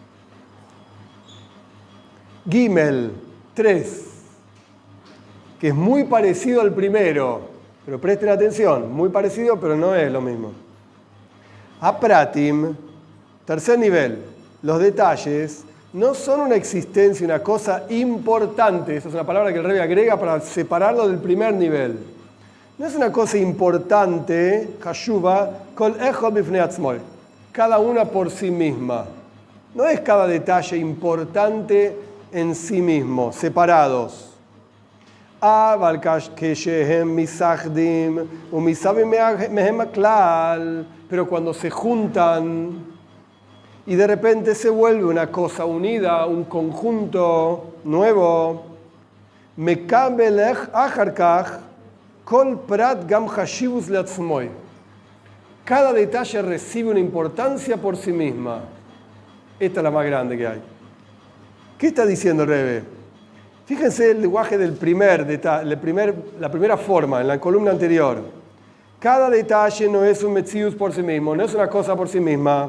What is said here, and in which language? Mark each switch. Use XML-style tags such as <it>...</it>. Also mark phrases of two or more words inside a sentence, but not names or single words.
<es>Gimel 3, que es muy parecido al primero, pero presten atención, muy parecido, pero no es lo mismo. Apratim, tercer nivel, los detalles no son una existencia, una cosa importante. Esa es una palabra que el Rebbe agrega para separarlo del primer nivel. No es una cosa importante,</es> <he>חשובה, כל אחד בפני עצמו,</he> <es>cada una por sí misma. No es cada detalle importante en sí mismo, separados.</es> <he>אבל כשהם מתאחדים ומתהווים מהם כלל,</he> <es>pero cuando se juntan y de repente se vuelve una cosa unida, un conjunto nuevo,</es> <he>מקבל אחר כך כל פרט גם חשיבות לעצמו.</he> <es>Cada detalle recibe una importancia por sí misma. Esta es la más grande que hay. ¿Qué está diciendo el Rebbe? Fíjense el lenguaje del la primera forma, en la columna anterior. Cada detalle no es un metzius por sí mismo, no es una cosa por sí misma.</es>